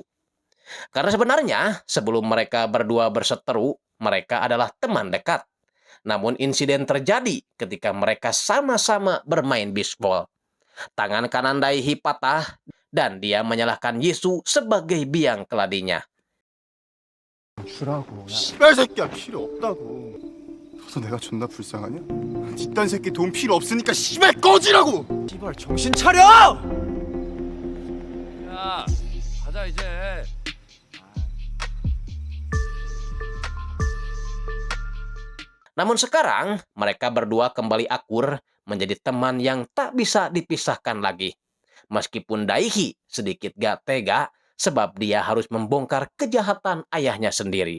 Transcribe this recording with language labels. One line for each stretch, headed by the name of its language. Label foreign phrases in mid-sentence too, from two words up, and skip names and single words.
Indonesian: Karena sebenarnya sebelum mereka berdua berseteru, mereka adalah teman dekat. Namun insiden terjadi ketika mereka sama-sama bermain bisbol. Tangan kanan Daihi patah dan dia menyalahkan Yesus sebagai biang keladinya.
Korean: 씨발 새끼야 필요 없다고. 너도 내가 존나 불쌍하냐? 이딴 새끼 돈 필요 없으니까 씨발 꺼지라고. 씨발 정신 차려! 야, 가자 이제.
Indonesian: Namun sekarang mereka berdua kembali akur menjadi teman yang tak bisa dipisahkan lagi. Meskipun Daihi sedikit gak tega sebab dia harus membongkar kejahatan ayahnya sendiri.